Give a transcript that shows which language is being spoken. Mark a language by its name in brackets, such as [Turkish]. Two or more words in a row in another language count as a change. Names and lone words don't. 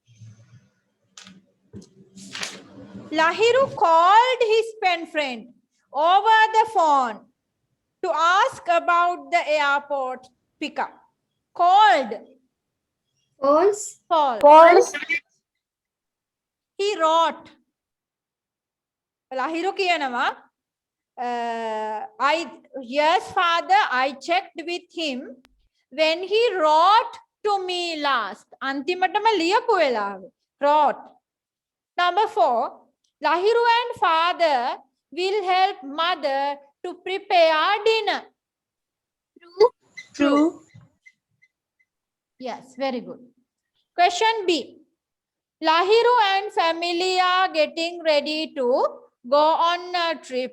[English] Lahiru called his pen friend over the phone to ask about the airport pickup. Called. False. False. False. He wrote. Lahiru කියනවා yes father, I checked with him when he wrote to me last. [Sinhala] අන්තිමටම ලියපු වෙලාවේ. [English] Wrote. Number 4. Lahiru and father will help mother to prepare dinner. True. Yes, very good. Question B. Lahiru and family are getting ready to go on a trip.